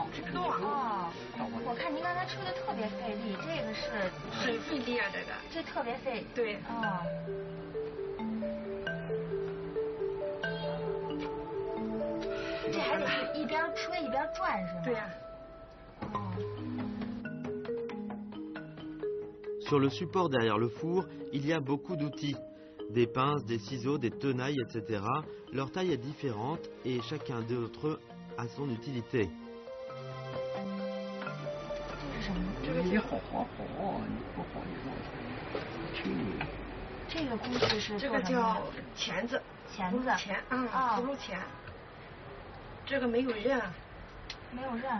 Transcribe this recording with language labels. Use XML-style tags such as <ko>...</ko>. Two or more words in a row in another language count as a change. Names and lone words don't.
<zh>吹不动啊。哦。我看您刚才吹的特别费力，这个是。很费力啊，这个。这特别费。对。哦。这还得是一边吹一边转是吗？对呀。</zh> <fr>Sur le support derrière le four, il y a beaucoup d'outils. Des pinces, des ciseaux, des tenailles, etc. Leur taille est différente et chacun d'entre eux a son utilité.</fr> <zh>这是什么？你好好好，你不好你说去你。这个工具是这个叫钳子。钳子。钳啊，葫芦钳。这个没有刃。没有刃。</zh>